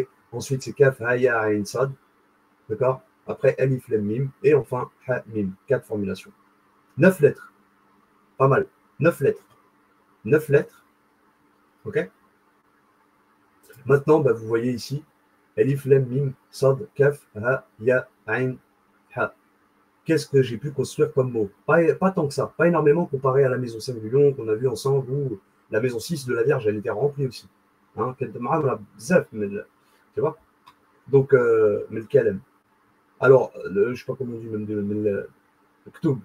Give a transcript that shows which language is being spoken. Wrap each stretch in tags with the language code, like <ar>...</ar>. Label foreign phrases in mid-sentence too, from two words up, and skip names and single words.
<fr>Ensuite, c'est Kaf, Haya, Ain, Sad. D'accord? Après, Alif, Lem, Mim. Et enfin, Ha, Mim. 4 formulations. 9 lettres. Pas mal. 9 lettres. 9 lettres. OK? Maintenant, bah, vous voyez ici, Alif, Lem, Mim, Sad, Kaf, Ha, Ya, Ain, Ha. Qu'est-ce que j'ai pu construire comme mot? Pas tant que ça, pas énormément comparé à la maison 5 du lion qu'on a vu ensemble ou la maison 6 de la Vierge, elle était remplie aussi. Hein, tu vois? Donc, mais le kalem. Alors, je ne sais pas comment on dit, même le ktoub.</fr>